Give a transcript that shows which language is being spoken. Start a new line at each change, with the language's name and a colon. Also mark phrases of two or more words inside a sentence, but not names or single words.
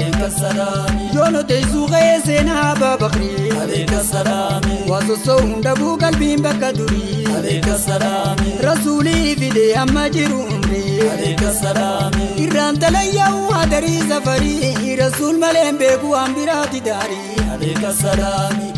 Arabic: السلام.
Oromo: Yoo nu teessuu ka'ee seenaa Abaa Bakrii.
Arabic: عليك السلام.
Oromo: Waa sossoo hunda buu qalbiin bakka durii.
Arabic: عليك السلام.
Oromo: Rasuulii fidee amma jiru umrii.
Arabic: عليك السلام.
Oromo: Irraan talayyaa'u hadarii safarii. Rasuul malee hin beeku waan biraati daarii.
Arabic: عليك السلام.